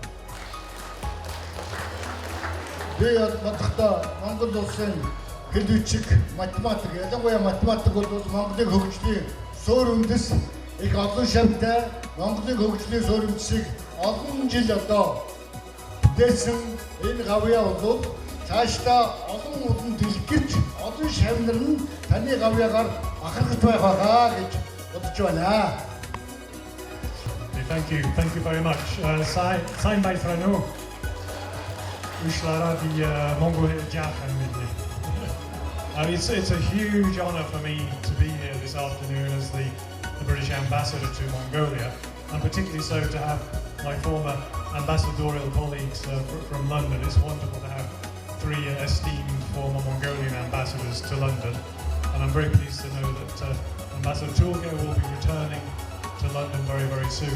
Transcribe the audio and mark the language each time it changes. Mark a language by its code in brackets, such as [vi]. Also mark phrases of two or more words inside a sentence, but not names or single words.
[mn] Би бодохдоо Монгол улсын хэл бичиг, математик, ялангуяа математик бол Монголын хөгжлийн суурь үндэс их олон шавьтай Монголын хөгжлийн суурь үндэсийг олон жил одоо бүтээсэн энэ гавьяа бол цаашдаа олон дэлгэрч олон шавнар нь таны гавьяагаар бахархаж байх байгаа гэж бодож байна. [en] Thank you very much. [mn] Сайн байцгаана уу? Ушлаги Монгол жаахан мэднэ. [en] It's a huge honor for me to be here this afternoon as the British ambassador to Mongolia, and particularly so to have my former ambassadorial colleagues from London. It's wonderful to have three esteemed former Mongolian ambassadors to London, and I'm very pleased to know that Ambassador Tulge will be returning to London very, very soon.